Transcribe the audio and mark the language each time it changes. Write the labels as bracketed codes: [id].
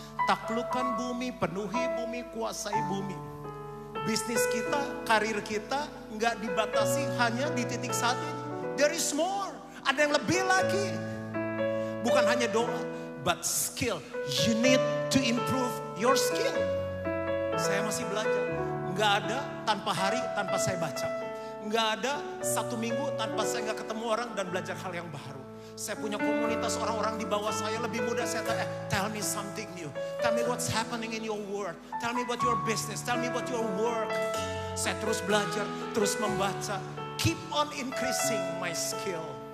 [id] Taklukkan bumi, penuhi bumi, kuasai bumi. Bisnis kita, karir kita nggak dibatasi hanya di titik saat ini. [en] There is more. [id] Ada yang lebih lagi. Bukan hanya doa, [en] but skill. You need to improve your skill. [id] Saya masih belajar. Nggak ada tanpa hari, tanpa saya baca. Nggak ada 1 minggu tanpa saya nggak ketemu orang dan belajar hal yang baru. Saya punya komunitas orang-orang di bawah saya lebih mudah. Saya tanya, [en] tell me something new. Tell me what's happening in your world. Tell me about your business. Tell me about your work. [id] Saya terus belajar, terus membaca. [en] Keep on increasing my skill.